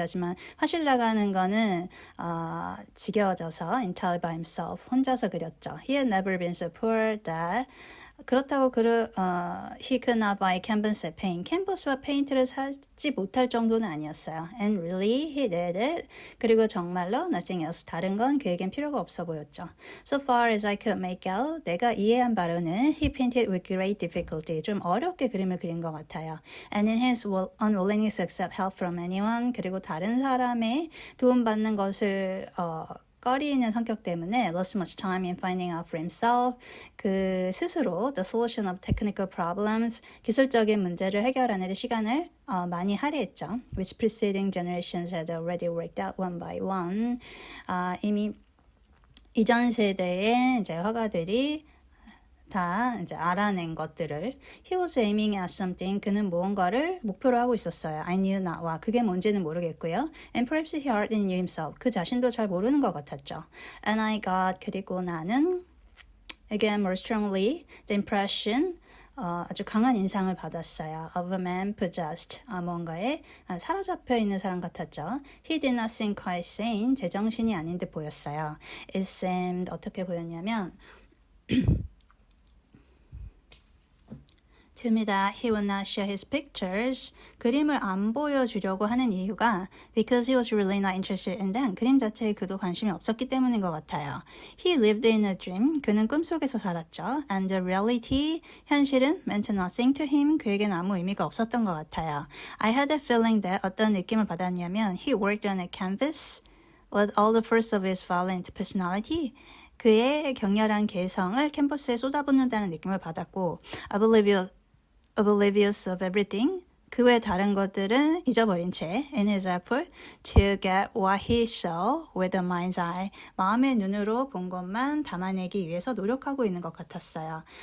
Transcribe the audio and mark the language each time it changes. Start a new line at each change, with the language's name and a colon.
Korean: 하지만 화실 나가는 거는 지겨워져서
English: entirely by himself.
Korean: 혼자서 그렸죠.
English: He had never been so poor that
Korean: 그렇다고
English: he could not buy canvas and paint.
Korean: 캔버스와 페인트를 사지 못할 정도는 아니었어요.
English: And really, he did it.
Korean: 그리고 정말로
English: nothing else.
Korean: 다른 건 그에겐 필요가 없어 보였죠.
English: So far as I could make out,
Korean: 내가 이해한 바로는
English: he painted with great difficulty.
Korean: 좀 어렵게 그림을 그린 것 같아요.
English: And in his unwillingness to accept help from anyone.
Korean: 그리고 다른 사람의 도움받는 것을 꺼리는 성격 때문에
English: lost much time in finding out for himself.
Korean: 그 스스로
English: the solution of technical problems,
Korean: 기술적인 문제를 해결하는 데 시간을 많이 할애했죠.
English: Which preceding generations had already worked out one by one.
Korean: 이미 이전 세대의 이제 화가들이 다 이제 알아낸 것들을
English: he was aiming at something.
Korean: 그는 무언가를 목표로 하고 있었어요.
English: I knew not
Korean: 와 그게 뭔지는 모르겠고요.
English: And perhaps he hardly knew himself.
Korean: 그 자신도 잘 모르는 것 같았죠.
English: And I got
Korean: 그리고 나는
English: again more strongly the impression
Korean: 아주 강한 인상을 받았어요.
English: Of a man possessed.
Korean: 뭔가에 사로잡혀 있는 사람 같았죠.
English: He did not seem quite sane.
Korean: 제정신이 아닌 듯 보였어요.
English: It seemed
Korean: 어떻게 보였냐면
English: to me that he would not share his pictures.
Korean: 그림을 안 보여주려고 하는 이유가
English: because he was really not interested in them.
Korean: 그림 자체에 그도 관심이 없었기 때문인 것 같아요.
English: He lived in a dream.
Korean: 그는 꿈속에서 살았죠.
English: And the reality,
Korean: 현실은
English: meant nothing to him.
Korean: 그에겐 아무 의미가 없었던 것 같아요.
English: I had a feeling that
Korean: 어떤 느낌을 받았냐면
English: he worked on a canvas. with all the force of his violent personality.
Korean: 그의 격렬한 개성을 캔버스에 쏟아붓는다는 느낌을 받았고,
English: oblivious of everything.
Korean: 그 외 다른 것들은 잊어버린 채
English: in his effort to get what he saw with the mind's eye.
Korean: 마음의 눈으로 본 것만 담아내기 위해서 노력하고 있는 것 같았어요.